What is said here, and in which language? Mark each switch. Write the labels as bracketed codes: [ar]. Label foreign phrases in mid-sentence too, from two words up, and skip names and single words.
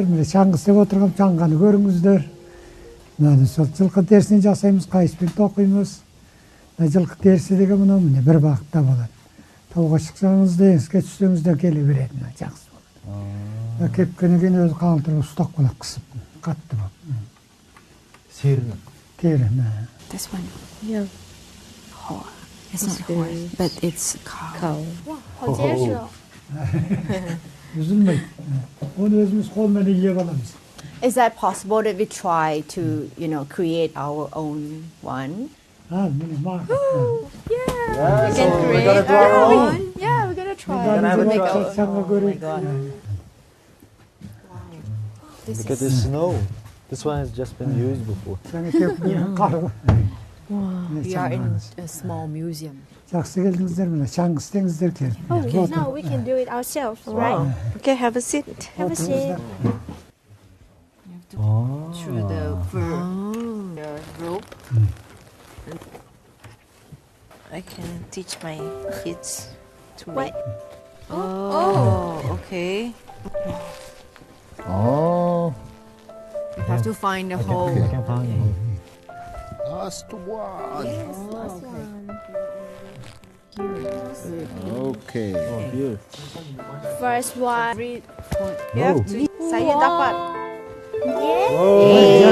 [kk] Міне шаңғы істеп отырғам, шаңғаны көріңіздер. Міне сол жылқы терісінен жасаймыз, қайыспен тоқимыз. Жылқы терісі деген мынау міне бір бағытта болады. Тауға шықсаңыз да, еңіске түссеңіз де келе береді. Жақсы болады. Кепкеннен кейін өзі қаңылтырып ұстап қалады, қысып. Қатты болып. Серіні? Тері. [en] This one. Yeah. It's not horse, but it's cow. [zh] 好结实哦。 [tr] Üzülmeyin. [kk] Onu özümüz kolmen yiyip alamız. [en] Is that possible that we try to, create our own one? Ha, mini market. Yeah, we can create our own. Yeah, we're gonna try. Look at the snow. This one has just been used before. Wow, we are in a small museum. [kk] Жақсы келдіңіздер міне, шаңғы істеңіздер келді. [en] Okay, now we can do it ourselves, right? Okay, have a seat. Have a seat. Through the rope. I can teach my kids to What? make. Oh, okay. Oh. You have to find a hole. Last one. Yes, last one. Okay. Oh, here. First one. You have to. [id] Saya dapat. Yay!